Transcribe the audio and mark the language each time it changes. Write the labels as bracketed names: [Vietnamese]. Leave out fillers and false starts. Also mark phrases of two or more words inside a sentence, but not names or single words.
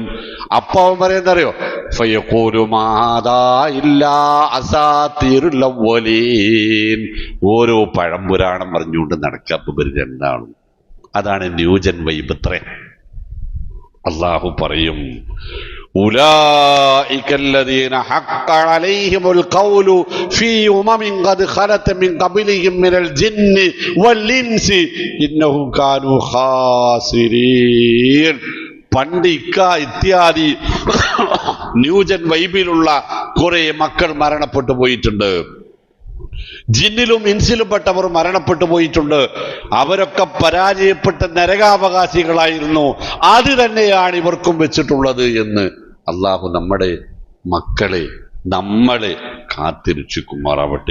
[Malayalam] അപ്പൊ അവൻ പറയുന്നറിയോ, ഓരോ പഴംപുരാണം പറഞ്ഞുകൊണ്ട് നടക്കാൻ രണ്ടാളും. അതാണ് [English] new gen vibe. [Malayalam] ഇത്രേ അള്ളാഹു പറയും, [Arabic] أولئك الذين حق عليهم القول في أمم قد خلت من قبلهم من الجن والإنس إنهم كانوا خاسرين. [Malayalam] പണ്ട് ഇത്യാദി ന്യൂജൻ വൈബിലുള്ള കുറെ മക്കൾ മരണപ്പെട്ടു പോയിട്ടുണ്ട്. ജിന്നിലും ഇൻസിലും പെട്ടവർ മരണപ്പെട്ടു പോയിട്ടുണ്ട്. അവരൊക്കെ പരാജയപ്പെട്ട നരകാവകാശികളായിരുന്നു. അത് തന്നെയാണ് ഇവർക്കും വെച്ചിട്ടുള്ളത് എന്ന് അള്ളാഹു നമ്മുടെ മക്കളെ, നമ്മളെ കാത്തിരക്ഷിക്കുമാറാവട്ടെ.